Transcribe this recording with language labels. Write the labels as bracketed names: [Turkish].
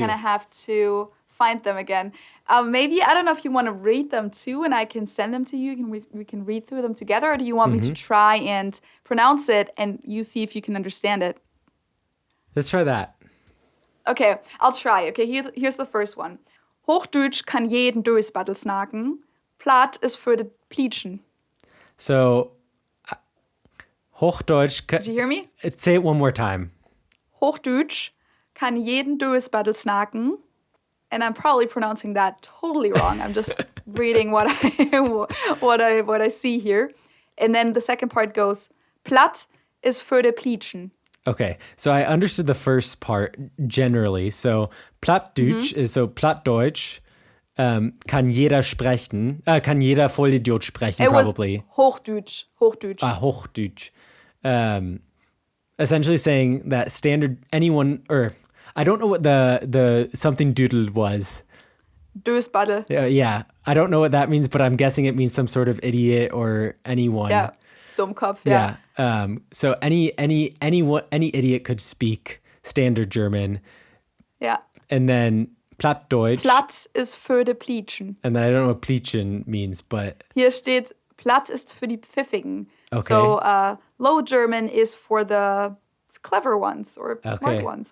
[English] I kind of have to find them again. Maybe, I don't know if you want to read them too and I can send them to you. We can read through them together. Or do you want me to try and pronounce it and you see if you can understand it? Let's try that. Okay, I'll try. Okay, here's the first one. [Low German] Hochdeutsch kann jeden Dösbattel snacken. Platt ist für de Pleatschen. [English] So, Hochdeutsch... Did you hear me? Say it one more time. [Low German] Hochdeutsch kann jeden Dösbattel snacken. [English] And I'm probably pronouncing that totally wrong. I'm just reading what I see here. And then the second part goes, [Low German] Platt ist für de Pleatschen. [English] Okay, so I understood the first part generally. [German] So Plattdeutsch is so Plattdeutsch kann jeder sprechen, kann jeder Vollidiot sprechen, [English] it probably. Was Hochdeutsch. Hochdeutsch. Essentially saying that standard anyone, or I don't know what the something doodled was. Dösbaddel. Yeah, I don't know what that means, but I'm guessing it means some sort of idiot or anyone. Yeah, Dummkopf. Yeah. So any idiot could speak Standard German, Yeah. and then Plattdeutsch. [Low German] Platt is für die Pleatschen. [English] And then I don't know what Pleatschen means, but [German] Hier steht, Platt ist für die Pfiffigen. [English] Okay. So Low German is for the clever ones or smart ones.